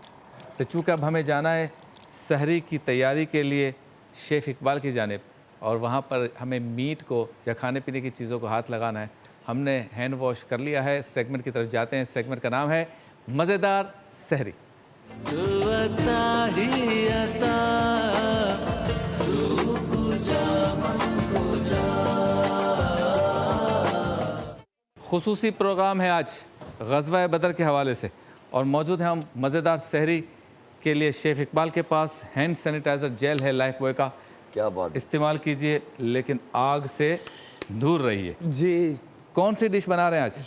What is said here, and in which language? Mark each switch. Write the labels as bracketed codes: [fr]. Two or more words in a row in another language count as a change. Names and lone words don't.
[ur] تو چونکہ اب ہمیں جانا ہے سحری کی تیاری کے لیے شیف اقبال کی جانب، اور وہاں پر ہمیں میٹ کو یا کھانے پینے کی چیزوں کو ہاتھ لگانا ہے. ہم نے [en] hand wash [ur] کر لیا ہے. سیگمنٹ کی طرف جاتے ہیں. سیگمنٹ کا نام ہے مزیدار سحری. تو عطا ہی عطا، [fa] تو کجا من کجا. [ur] خصوصی پروگرام ہے آج غزوہ بدر کے حوالے سے، اور موجود ہیں ہم مزیدار سحری کے لیے شیف اقبال کے پاس. [en] hand sanitizer gel [ur] ہے لائف بوائے کا، کیا بات استعمال کیجئے لیکن آگ سے دور رہیے. جی. کون سی ڈش بنا رہے ہیں آج؟